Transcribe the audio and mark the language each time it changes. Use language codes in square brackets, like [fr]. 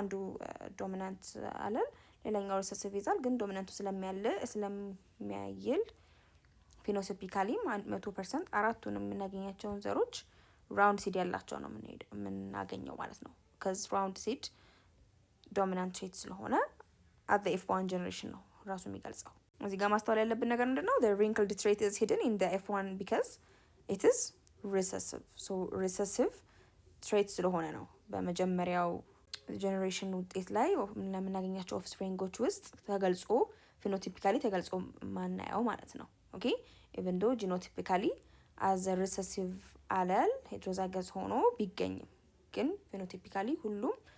[am] አንዱ ዶሚናንት አለል ሌላኛው ሪሰሲቭ ይዛል። ግን ዶሚናንቱ ስለሚያይል ፊኖቲፒካሊ 100% አራቱንም የምናገኛቸውን ዘሮች ራውንድ ሲድ ያላቸው ነው የምናገኘው ማለት ነው። ከዚ ራውንድ ሲድ ዶሚናንት ትሬት ስለሆነ at the F1 ጀነሬሽን ነው ራሱ የሚገልጸው። እዚህ ጋር ማስተዋል ያለብን ነገር ምንድነው? [en] the wrinkled trait is hidden in the F1 because it is recessive. [am] so recessive trait ስለሆነ ነው በመጀመሪያው ጀነሬሽን ውጤት ላይ ለምናገኛቸው ኦፍስፕሪንጎች ውስጥ ተገልጾ ፊኖቲፒካሊ ተገልጾ ማናየው ማለት ነው። ኦኬ ኢቨን ዶ ጂኖቲፒካሊ አዝ ሪሰሲቭ አለል ሄትሮዛይገስ ሆኖ ቢገኝም ግን ፊኖቲፒካሊ ሁሉም